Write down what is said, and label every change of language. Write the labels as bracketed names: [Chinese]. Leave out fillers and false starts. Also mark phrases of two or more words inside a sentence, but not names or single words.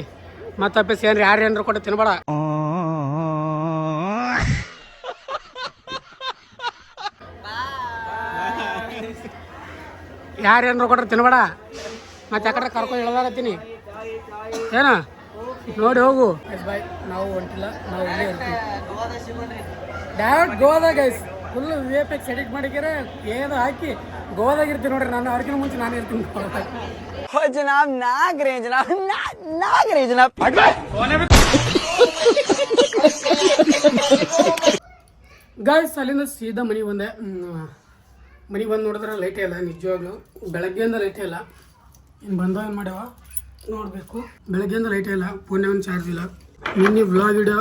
[Kannada] ಮತ್ತು ವಾಪಸ್ ಯಾರು ಕೊಟ್ಟು ತಿನ್ಬೇಡ. ಯಾರು ಕೊಟ್ರೆ ತಿನ್ಬೇಡ. ಮತ್ತು ಯಾಕಡೆ ಕರ್ಕೊಂಡು ಇಳ್ದಾಗತ್ತೀನಿ ಏನ ನೋಡಿ ಹೋಗು. ಬಾಯ್, ನಾವು ಹೊಂಟಿಲ್ಲ, ನಾವು ಇಲ್ಲೇ ಇರ್ತೀವಿ. ಡೈರೆಕ್ಟ್ ಗೋವಾದಾಗ [English] guys full VFX edit [Kannada] ಮಾಡಿಕ್ಯಾರೆ ಏನೋ ಹಾಕಿ ಗೋವಾದಾಗ ಇರ್ತೀನಿ ನೋಡ್ರಿ. ನಾನು ಅವ್ರಿಗಿಂತ ಮುಂಚೆ ನಾನು ಇರ್ತೀನಿ. [Hindi] जनाब ना करें जनाब, ना करें जनाब. [Kannada] ಗಾಯ್ಸ್ ಅಲ್ಲಿಂದ ಸೀದಾ ಮನೆಗೆ ಬಂದೆ. ಮನೆಗೆ ಬಂದು ನೋಡಿದ್ರೆ ಲೈಟೇ ಇಲ್ಲ ನಿಜವಾಗ್ಲೂ ಬೆಳಗ್ಗೆಯಿಂದ ಲೈಟೇ ಇಲ್ಲ ಇನ್ನು ಬಂದವ ಏನು ಮಾಡ್ಯಾವ ನೋಡಬೇಕು ಬೆಳಗ್ಗೆಯಿಂದ ಲೈಟೇ ಇಲ್ಲ ಫೋನ್ಯಾಗ ಒಂದು ಚಾರ್ಜ್ ಇಲ್ಲ ನಿನ್ನೆ [English] vlog video